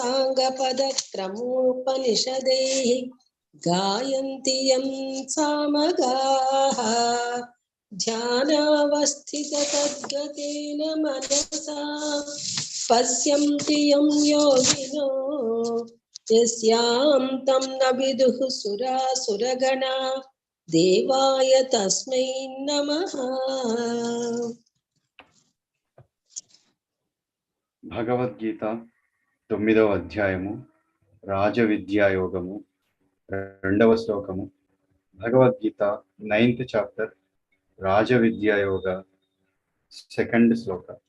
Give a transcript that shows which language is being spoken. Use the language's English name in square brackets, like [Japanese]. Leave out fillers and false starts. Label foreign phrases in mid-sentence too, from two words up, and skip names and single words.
[Sanskrit] साङ्गपदक्रमोपनिषदैः गायन्ति यं सामगाः ध्यानावस्थिततद्गतेन मनसा पश्यन्ति यं योगिनो यस्यां तं न विदुः सुरासुरगणा देवाय तस्मै नमः। [Telugu] భగవద్గీత 9వ అధ్యాయము రాజవిద్యా యోగము 2వ శ్లోకము. భగవద్గీత 9th చాప్టర్ రాజవిద్యా యోగ 2nd శ్లోక.